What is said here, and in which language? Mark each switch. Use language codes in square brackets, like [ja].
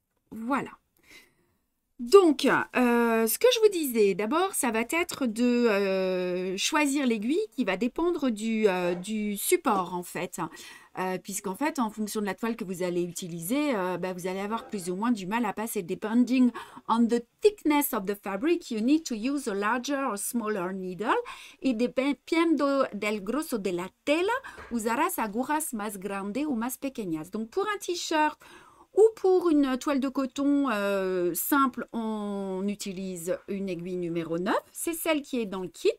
[fr] Voilà. Donc, ce que je vous disais, d'abord, ça va être de choisir l'aiguille qui va dépendre du support, en fait. Puisqu'en fait, en fonction de la toile que vous allez utiliser, vous allez avoir plus ou moins du mal à passer. [en] Depending on the thickness of the fabric, you need to use a larger or smaller needle. [es] Y dependiendo del grosso de la tela, usarás agujas más grandes ou más pequeñas. [fr] Donc, pour un t-shirt, ou pour une toile de coton simple, on utilise une aiguille numéro 9. C'est celle qui est dans le kit.